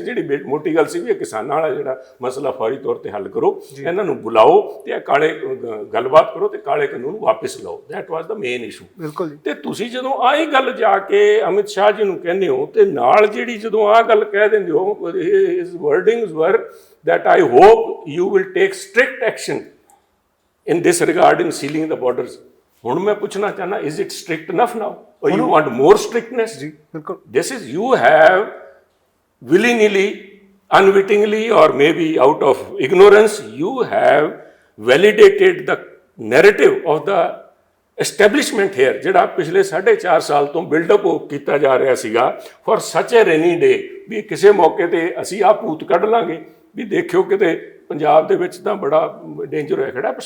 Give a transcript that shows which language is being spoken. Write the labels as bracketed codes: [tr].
[pa] ਜਿਹੜੀ ਮੋਟੀ ਗੱਲ ਸੀ ਵੀ ਇਹ ਕਿਸਾਨਾਂ ਵਾਲਾ ਜਿਹੜਾ ਮਸਲਾ ਫੌਰੀ ਤੌਰ ਤੇ ਹੱਲ ਕਰੋ, ਇਹਨਾਂ ਨੂੰ ਬੁਲਾਓ ਤੇ ਇਹ ਕਾਲੇ ਗੱਲਬਾਤ ਕਰੋ ਤੇ ਕਾਲੇ ਕਾਨੂੰਨ ਵਾਪਸ ਲਓ। [en] That was the main issue. [pa] ਬਿਲਕੁਲ। ਤੇ ਤੁਸੀਂ ਜਦੋਂ ਆਹੀ ਗੱਲ ਜਾ ਕੇ ਅਮਿਤ ਸ਼ਾਹ ਜੀ ਨੂੰ ਕਹਿੰਦੇ ਹੋ ਤੇ ਨਾਲ ਜਿਹੜੀ ਜਦੋਂ ਆਹ ਗੱਲ ਕਹਿ ਦਿੰਦੇ ਹੋ, [en] His wordings were that I hope you will take strict action in this regard in sealing the borders. [pa] ਹੁਣ ਮੈਂ ਪੁੱਛਣਾ ਚਾਹਨਾ, [en] is it strict enough now or you want more strictness? [pa] ਜੀ ਬਿਲਕੁਲ। [en] This is, you have willy-nilly, unwittingly or maybe out of ignorance, you have validated the narrative of the establishment here, [pa] ਜਿਹੜਾ ਪਿਛਲੇ 4.5 ਸਾਲ ਤੋਂ ਬਿਲਡਅਪ ਕੀਤਾ ਜਾ ਰਿਹਾ ਸੀਗਾ [en] for such a rainy day, [pa] ਵੀ ਕਿਸੇ ਮੌਕੇ ਤੇ ਅਸੀਂ ਆਹ ਭੂਤ ਕੱਢ ਲਾਂਗੇ ਵੀ ਦੇਖਿਓ ਕਿਤੇ ਪੰਜਾਬ ਦੇ ਵਿੱਚ ਤਾਂ ਬੜਾ ਡੇਂਜਰ ਹੋਇਆ ਖੜਾ।